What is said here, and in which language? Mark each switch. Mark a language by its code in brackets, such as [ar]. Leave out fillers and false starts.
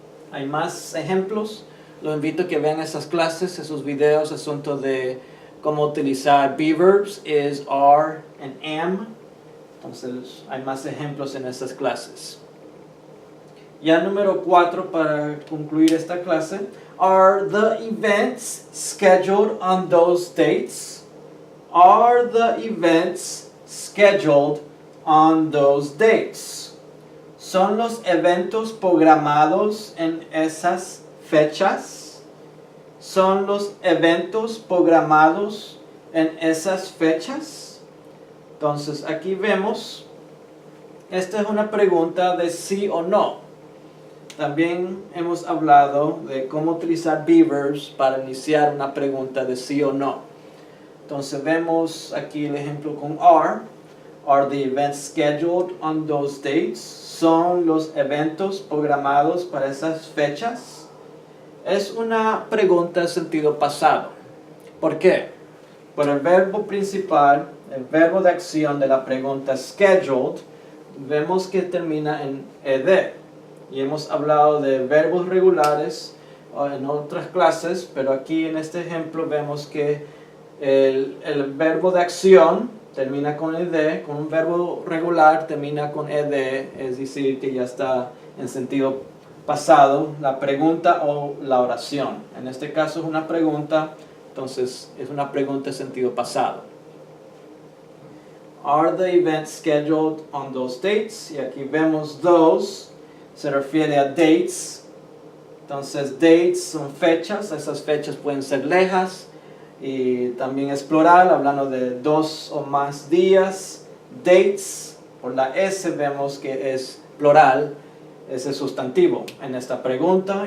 [es] Hay más ejemplos. Los invito a que vean esas clases, esos videos, asunto de cómo utilizar verbs, is, are, and am. Entonces, hay más ejemplos en esas clases. Ya número 4 para concluir esta clase. [en] Are the events scheduled on those dates? Are the events scheduled on those dates? [es] ¿Son los eventos programados en esas fechas? ¿Son los eventos programados en esas fechas? Entonces aquí vemos, esta es una pregunta de sí o no. También hemos hablado de cómo utilizar verbs para iniciar una pregunta de sí o no. Entonces vemos aquí el ejemplo con are. [en] Are the events scheduled on those dates? [es] ¿Son los eventos programados para esas fechas? Es una pregunta en sentido pasado. ¿Por qué? Por el verbo principal, el verbo de acción de la pregunta scheduled, vemos que termina en ed. Y hemos hablado de verbos regulares en otras clases, pero aquí en este ejemplo vemos que el verbo de acción termina con ed, con un verbo regular termina con ed, es decir, que ya está en sentido pasado, la pregunta o la oración. En este caso es una pregunta, entonces es una pregunta en sentido pasado. [en] Are the events scheduled on those dates? [es] Y aquí vemos those, se refiere a dates. Entonces dates son fechas, esas fechas pueden ser lejas. Y también es plural, hablando de 2 o más días. Dates, por la S vemos que es plural, es el sustantivo en esta pregunta.